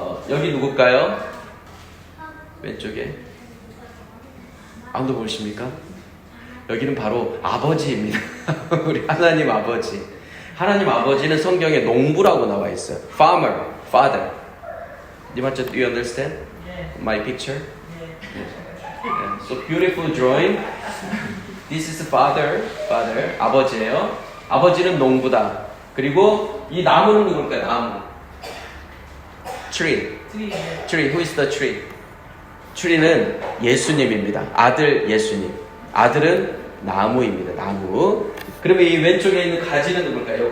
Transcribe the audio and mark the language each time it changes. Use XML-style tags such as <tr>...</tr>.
<ko>여기 누굴까요? 왼쪽에 아무도 모르십니까? 여기는 바로 아버지입니다. 우리 하나님 아버지. 하나님 아버지는 성경에 농부라고 나와 있어요.</ko> <en>Farmer, father. Do you understand my picture? Yeah. So beautiful drawing. This is father,</en> <ko>아버지예요. 아버지는 농부다. 그리고 이 나무는 누굴까요?</ko> <en>나무. Tree. Who is the tree?</en> <ko>tree는 예수님입니다. 아들 예수님. 아들은 나무입니다. 나무. 그러면 이 왼쪽에 있는 가지는 누굴까요?</ko>